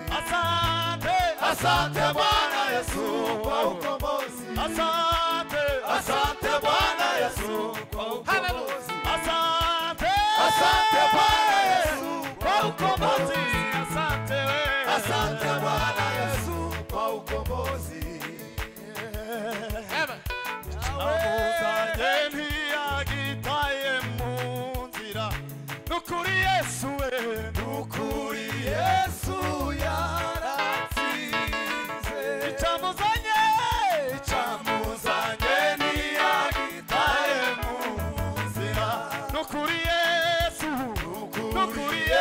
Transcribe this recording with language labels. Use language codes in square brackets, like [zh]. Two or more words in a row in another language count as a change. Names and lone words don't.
[sw] Asante Bwana Yesu kwa ukombozi. Asante Bwana Yesu kwa ukombozi. Asante Bwana Yesu kwa ukombozi. Asante Bwana Yesu kwa ukombozi. [rw] Amuzanye agitaye mu nzira nukuri Yesu yaratsinze icamuzanye agitaye mu nzira nukuri Yesu